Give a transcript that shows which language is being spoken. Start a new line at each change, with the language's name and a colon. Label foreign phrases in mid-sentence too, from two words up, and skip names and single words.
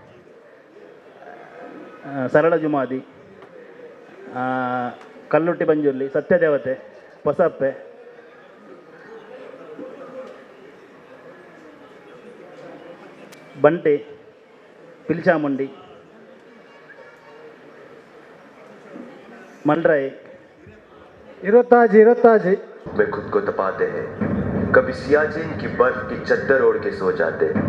Tulu: ಸರಳ ಜುಮಾದಿ ಕಲ್ಲುಟ್ಟಿ ಪಂಜುರ್ಲಿ ಸತ್ಯದೇವತೆ ಹೊಸಪ್ಪೆ ಬಂಟೆ ಪಿಲ್ಚಾಮುಂಡಿ मलराय इरोताजी
Hindi: में खुद को तपाते हैं, कभी सियाचिन की बर्फ की चद्दर ओढ़ के सो जाते हैं।